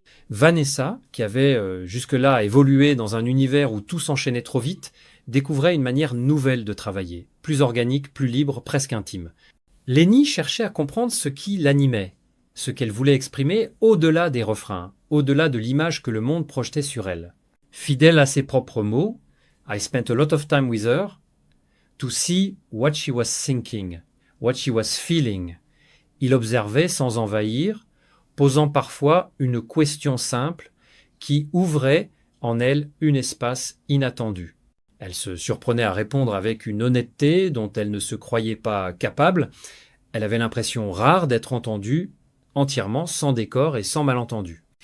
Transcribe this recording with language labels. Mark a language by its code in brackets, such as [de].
[fr] Vanessa, qui avait jusque-là évolué dans un univers où tout s'enchaînait trop vite, découvrait une manière nouvelle de travailler, plus organique, plus libre, presque intime. Lenny cherchait à comprendre ce qui l'animait, ce qu'elle voulait exprimer au-delà des refrains, au-delà de l'image que le monde projetait sur elle. Fidèle à ses propres mots, [en] I spent a lot of time with her to see what she was thinking, what she was feeling. [fr] Il observait sans envahir, posant parfois une question simple qui ouvrait en elle un espace inattendu. Elle se surprenait à répondre avec une honnêteté dont elle ne se croyait pas capable. Elle avait l'impression rare d'être entendue entièrement sans décor et sans malentendu.